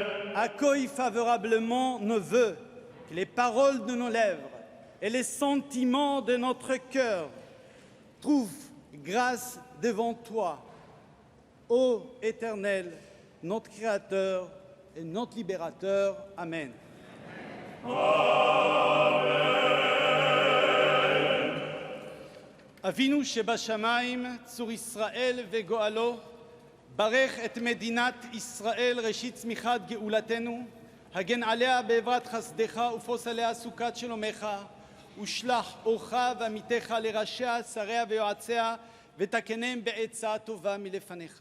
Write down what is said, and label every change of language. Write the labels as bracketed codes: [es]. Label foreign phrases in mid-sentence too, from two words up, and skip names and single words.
[fr] Accueille favorablement nos vœux, que les paroles de nos lèvres et les sentiments de notre cœur trouvent grâce devant toi, ô Éternel, notre Créateur et notre Libérateur. Amen. [he] אבינו שבשמיים, צור ישראל וגואלו, ברך את מדינת ישראל ראשית צמיחת גאולתנו, הגן עליה בעברת חסדך ופוס עליה סוכת שלומך, ושלח אורך ועמיתך לראשיה, שריה ויועציה, ותקנם בעצה טובה מלפניך.